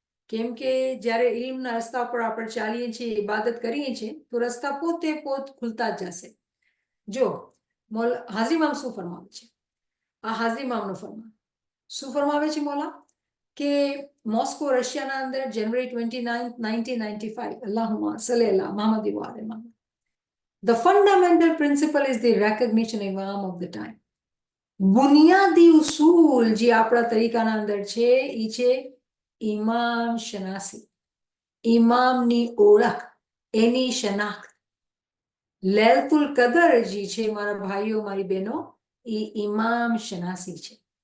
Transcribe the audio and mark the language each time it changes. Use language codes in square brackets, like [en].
[gu] કેમ કે જ્યારે ઇલ્મના રસ્તા પર આપણે ચાલીએ છીએ, ઇબાદત કરીએ છીએ, તો રસ્તા પોતે પોત ખુલતા જ જશે. જો હાજરી ઇમામ શું ફરમાવે છે? આ હાજરી ઇમામનો ફરમાન શું ફરમાવે છે મોલા? કે મોસ્કો રશિયાના અંદર જાન્યુઆરી 29, 1995, [ar] અલ્લાહુમ્મા સલ્લી અલા મુહમ્મદ વ આલે મુહમ્મદ. [en] The fundamental principle is the recognition imam of the time. [gu] બુનિયાદી ઉસૂલ જે આપણા તરીકાના અંદર છે એ છે ઇમામ શનાસી, ઇમામની ઓળખ, એની શનાખ્ત. લૈલતુલ કદર જે છે મારા ભાઈઓ મારી બહેનો, એ ઇમામ શનાસી છે.